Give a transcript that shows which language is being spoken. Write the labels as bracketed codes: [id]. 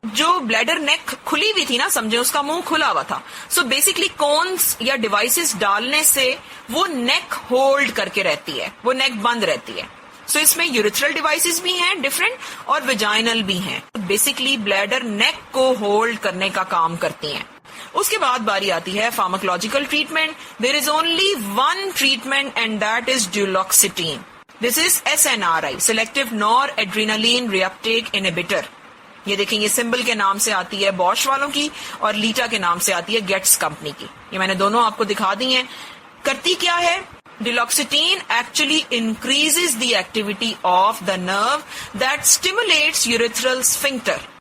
[ur] جو بلیڈر نیک کھلی ہوئی تھی نا, سمجھے اس کا منہ کھلا ہوا تھا, سو بیسکلی کونس یا ڈیوائسز ڈالنے سے وہ نیک ہولڈ کر کے رہتی ہے, وہ نیک بند رہتی ہے. سو اس میں یوریتھرل ڈیوائسز بھی ہیں ڈفرینٹ اور ویجائنل بھی ہیں. بیسکلی بلیڈر نیک کو ہولڈ کرنے کا کام کرتی ہیں. اس کے بعد باری آتی ہے pharmacological treatment. [en] There is only one treatment and that is duloxetine. This is SNRI, selective noradrenaline reuptake inhibitor. [ur] یہ دیکھیں, یہ سمبل کے نام سے آتی ہے بوش والوں کی اور لیٹا کے نام سے آتی ہے گیٹس کمپنی کی. یہ میں نے دونوں آپ کو دکھا دی ہیں. کرتی کیا ہے؟ [en] Duloxetine actually increases the activity of the nerve that stimulates urethral sphincter.